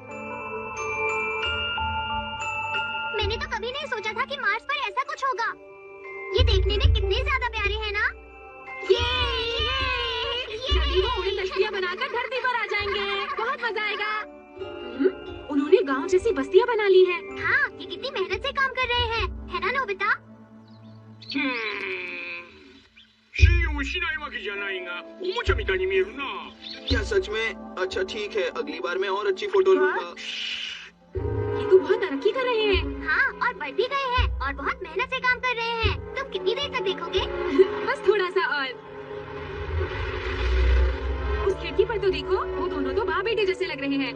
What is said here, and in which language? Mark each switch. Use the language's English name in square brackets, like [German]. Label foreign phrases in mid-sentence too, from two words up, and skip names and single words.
[Hindi] मैंने तो कभी नहीं सोचा था कि मार्स पर ऐसा कुछ होगा। ये देखने में कितने ज्यादा प्यारे हैं ना? जल्दी वो उड़न तख्तियाँ बनाकर धरती पर आ जाएंगे। बहुत मजा आएगा। उन्होंने गांव जैसी बस्तियाँ बना ली हैं। हाँ, ये कितनी मेहनत से काम कर रहे हैं, है ना नोबिता? [Japanese] 信用しないわけじゃないが、おもちゃみたいに見えるな。 [Hindi] क्या सच में? अच्छा ठीक है, अगली बार मैं और अच्छी फोटो लूंगा। ये तो बहुत तरक्की कर रहे हैं। हाँ, और बढ़ भी गए हैं और बहुत मेहनत से काम कर रहे हैं। तुम कितनी देर तक देखोगे? बस थोड़ा सा और। उस खिड़की पर तो देखो, वो दोनों तो माँ बेटे जैसे लग रहे हैं।